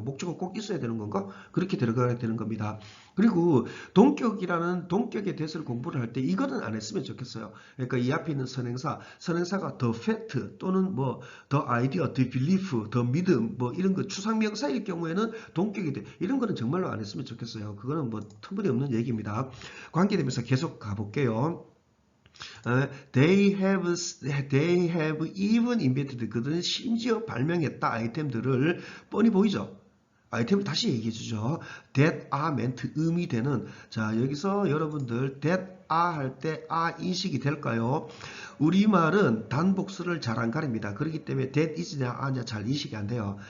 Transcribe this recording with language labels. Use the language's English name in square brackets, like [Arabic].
[Korean] 목적은 꼭 있어야 되는 건가? 그렇게 들어가야 되는 겁니다. 그리고 동격의 대세를 공부를 할 때 이거는 안 했으면 좋겠어요. 그러니까 이 앞에 있는 선행사가 the fact 또는 뭐 the idea, the belief, the 믿음 뭐 이런 거 추상명사일 경우에는 동격이 돼. 이런 거는 정말로 안 했으면 좋겠어요. 그거는 뭐 터무니없는 얘기입니다. 관계대명사 계속 가볼게요. [English] They have even invented. [Korean] 그들은 심지어 발명했다. 아이템들을 뻔히 보이죠. 아이템을 다시 얘기해 주죠. [English] that are meant [Korean] 음이 되는 자 여기서 여러분들 that are 할 때 인식이 될까요? 우리말은 단복수를 잘 안 가립니다. 그렇기 때문에 that is냐 아냐 잘 인식이 안 돼요.